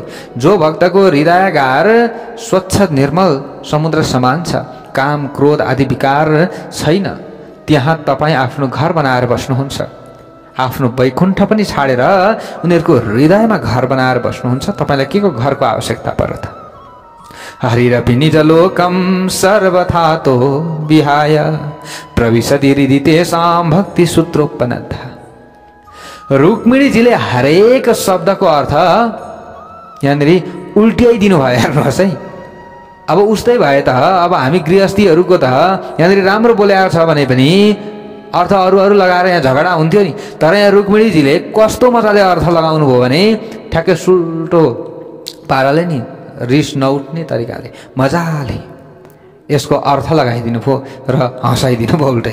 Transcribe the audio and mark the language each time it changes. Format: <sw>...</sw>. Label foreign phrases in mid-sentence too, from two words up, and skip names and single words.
<ne>जो भक्तको हृदयगार स्वच्छ निर्मल समुद्र समान छ, काम क्रोध आदि विकार छैन, त्यहाँ तपाईँ आफ्नो घर बनाएर बस्नुहुन्छ। आफ्नो वैकुण्ठ पनि छाडेर उनीहरूको हृदयमा घर बनाएर बस्नुहुन्छ। तपाईलाई के को घरको आवश्यकता पर्यो त?</ne> <sa>हरिरपि निजलोकं सर्वथातो विहाय प्रविशति हृदि तेषां भक्ति सूत्रोपनद्धा।</sa> <ne>रुक्मिणीजीले हरेक शब्दको अर्थ यहाँनिर उल्ट्याइदिनु भयो। हेर्नुहोस् है, अब उस्तै भए त अब हामी गृहस्थीहरूको त यहाँनिर राम्रो बोलेको छ भने पनि अर्थ अरू लगाएर यहाँ झगडा हुन्थ्यो नि। तर यहाँ रुक्मिणीजीले कस्तो मजाले अर्थ लगाउनु भयो भने ठ्याक्कै सुल्टो पाराले नि, रिस नउठ्ने तरिकाले मजाले यसको अर्थ लगाइदिनु भयो र हँसाइदिनु भयो उल्टै।</ne>